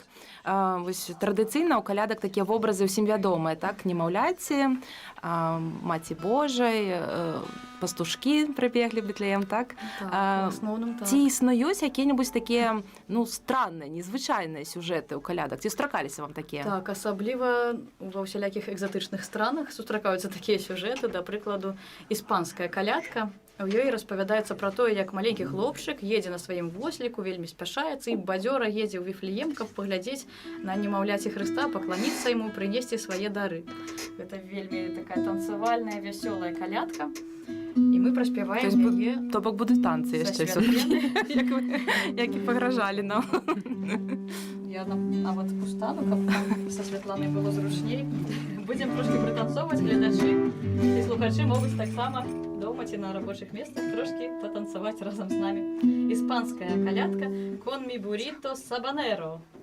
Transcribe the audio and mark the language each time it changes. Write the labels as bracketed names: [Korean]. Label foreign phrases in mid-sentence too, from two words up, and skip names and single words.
[Ukrainian] Ось традиційно у колядок такі образи всім відомі, так? Немовляці, Маті Божої, пастушки прибігли в Бітлеєм, так? Так, в основному так. Ці існують які-небудь такі, ну, странні, незвичайні сюжети у колядок? [Belarusian] Ці сустракалися вам такі? Так, асабліва ва ўсялякіх экзатычных странах сустракаюцца такія сюжэты, да прыкладу, іспанская калядка. У ёй распавядаецца пра тое, як маленькі хлопчык едзе на сваім восліку, вельмі спяшаецца і бадзёра едзе ў Віфлеем, каб паглядзець на немаўляці Хрыста, пакланіцца яму, прынесці свае дары. Гэта вельмі такая танцавальная, вясёлая калядка. І мы праспяваем яе. То бок [Ukrainian] будуть танці Са ще все-таки, як і погрожали нам. [Belarusian] Я нават устану, каб нам са Святланай было зручней. Будзем трошки прытанцоўваць, гледачы і слухачы могуць таксама дома ці на рабочых месцах трошки патанцаваць разам з намі. Іспанская калядка «Con mi burrito sabanero».